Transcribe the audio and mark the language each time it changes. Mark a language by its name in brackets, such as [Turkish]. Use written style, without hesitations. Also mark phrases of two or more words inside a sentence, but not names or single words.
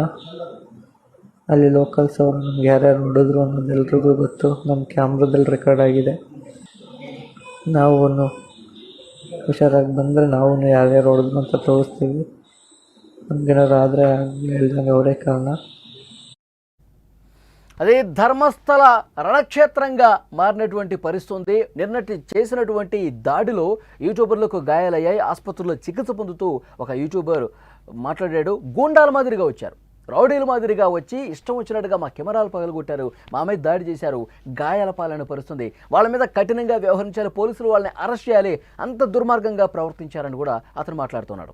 [Kannada] ಅಲ್ಲಿ ಲೋಕಲ್ಸ್ ಅವರು ನಮ್ಗೆ ಯಾರ್ಯಾರು ಹೊಡೆದ್ರು ಅನ್ನೋದು ಎಲ್ರಿಗೂ ಗೊತ್ತು. ನಮ್ಮ ಕ್ಯಾಮ್ರಾದಲ್ಲಿ ರೆಕಾರ್ಡ್ ಆಗಿದೆ. ನಾವು ಹುಷಾರಾಗಿ ಬಂದರೆ ನಾವು ಯಾರ್ಯಾರು ಹೊಡೆದ್ರು ಅಂತ ತೋರಿಸ್ತೀವಿ. ನಮಗೇನಾರು ಆದರೆ ಹೇಳ್ದಂಗೆ ಅವರೇ కారణ. [Telugu] అదే ధర్మస్థల రణక్షేత్రంగా మారినటువంటి పరిస్థితి ఉంది. నిన్నటి చేసినటువంటి దాడిలో యూట్యూబర్లకు గాయాలయ్యాయి. ఆసుపత్రిలో చికిత్స పొందుతూ ఒక యూట్యూబర్ మాట్లాడాడు. గూండాల మాదిరిగా వచ్చారు, రౌడీల మాదిరిగా వచ్చి ఇష్టం వచ్చినట్టుగా మా కెమెరాలు పగలగొట్టారు, మా మీద దాడి చేశారు, గాయాల పాలన పరుస్తుంది, వాళ్ళ మీద కఠినంగా వ్యవహరించారు, పోలీసులు వాళ్ళని అరెస్ట్ చేయాలి, అంత దుర్మార్గంగా ప్రవర్తించారని కూడా అతను మాట్లాడుతున్నాడు.